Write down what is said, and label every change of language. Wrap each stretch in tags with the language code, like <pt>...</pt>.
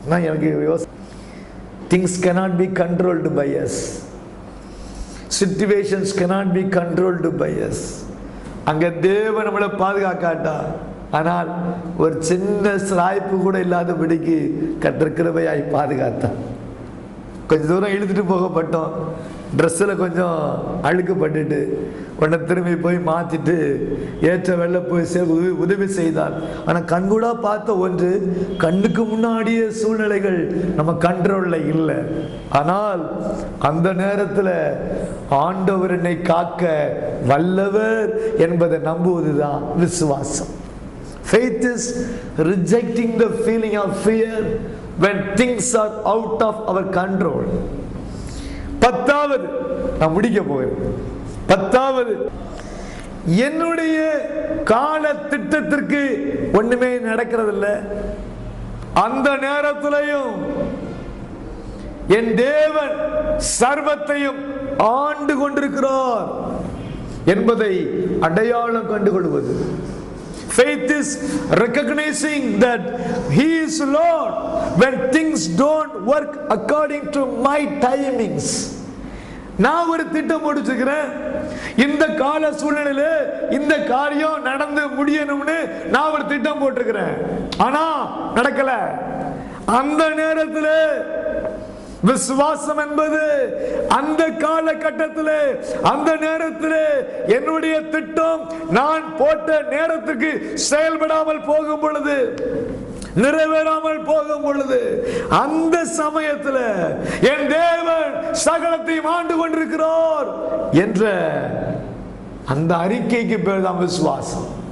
<ta>எனக்கு யோசனை,</ta> <en>things cannot be controlled by us, situations cannot be controlled by us.</en> <ta>அங்க தேவன் நம்மளை பாதுகாக்காட்டா, ஆனால் ஒரு சின்ன சாய்ப்பு கூட இல்லாதபடிக்கு கர்த்தர் கிருபையாய் பாதுகாத்தான். கொஞ்சம் தூரம் இழுத்துட்டு போகப்பட்டோம். ட்ரெஸ்ஸில் கொஞ்சம் அழுக்கப்பட்டுட்டு உடனே திரும்பி போய் மாற்றிட்டு ஏற்ற வெள்ள போய் உதவி செய்தார். ஆனால் கண்கூடா பார்த்த ஒன்று, கண்ணுக்கு முன்னாடியே சூழ்நிலைகள் நம்ம கண்ட்ரோலில் இல்லை. ஆனால் அந்த நேரத்தில் ஆண்டவர் என்னை காக்க வல்லவர் என்பதை நம்புவதுதான் விசுவாசம்.</ta> <en>Faith is rejecting the feeling of fear when things are out of our control.</en> <ta>பத்தாவது, நான் முடிக்க போகிறேன். பத்தாவது, என்னுடைய கால திட்டத்திற்கு ஒண்ணுமே நடக்கிறதில்லை. அந்த நேரத்திலையும் என் தேவன் சர்வத்தையும் ஆண்டு கொண்டிருக்கிறார் என்பதை அடையாளம் கண்டுகொள்வது.</ta> <en>Faith is recognizing that He is Lord when things don't work according to my timings.</en> <ta>நான் ஒரு திட்டம் போட்டுக்கிறேன், இந்த கால சூழ்நிலையில இந்த காரியம் நடந்து முடியணும்னு நான் ஒரு திட்டம் போட்டிருக்கிறேன். ஆனா நடக்கல. அந்த நேரத்தில் விசுவாசம் என்பது அந்த காலகட்டத்தில் அந்த நேரத்தில் என்னுடைய திட்டம் நான் போட்ட நேரத்துக்கு செயல்படாமல் போகும் பொழுது, நிறைவேறாமல் போகும் பொழுது, அந்த சமயத்தில் என் தேவன் சகலத்தையும் ஆண்டு கொண்டிருக்கிறார் என்ற அந்த அறிக்கைக்கு பேர் தான் விசுவாசம்.</ta>